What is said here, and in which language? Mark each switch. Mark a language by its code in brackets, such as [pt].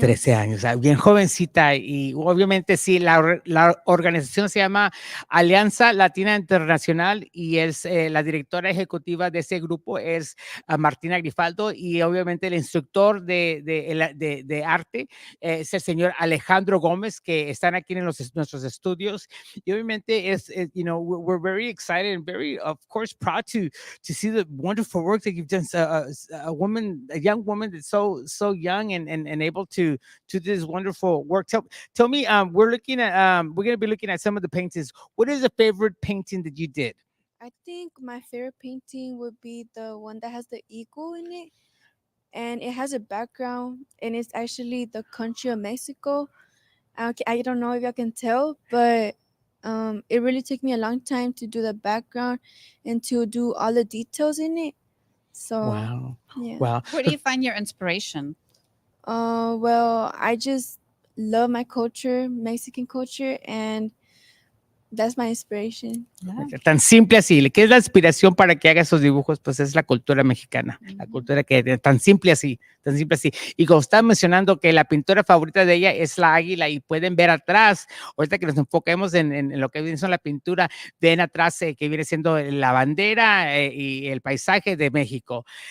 [es] 13 años, bien jovencita, y obviamente sí, la organización se llama Alianza Latina Internacional y es la directora ejecutiva de ese grupo es Martina Grifaldo, y obviamente el instructor de arte es el señor Alejandro Gómez, que están aquí en nuestros estudios, y obviamente [en] we're very excited and very, of course, proud to see the wonderful work that you've done. A young woman that's so young and able to do this wonderful work. Tell me, we're going to be looking at some of the paintings. What is the favorite painting that you did? I think my favorite painting would be the one that has the eagle in it, and it has a background, and it's actually the country of Mexico. I don't know if you can tell, but it really took me a long time to do the background and to do all the details in it. So Wow. yeah. Wow. Where do you find your inspiration? Well, I just love my culture, Mexican culture, and that's my inspiration. [es] Tan simple así. ¿Qué es la inspiración para que haga esos dibujos? Pues es la cultura mexicana, la cultura que tan simple así, tan simple así. Y como estaba mencionando que la pintura favorita de ella es la águila, y pueden ver atrás, ahorita que nos enfoquemos en lo que viene siendo la pintura, ven atrás que viene siendo la bandera y el paisaje de México.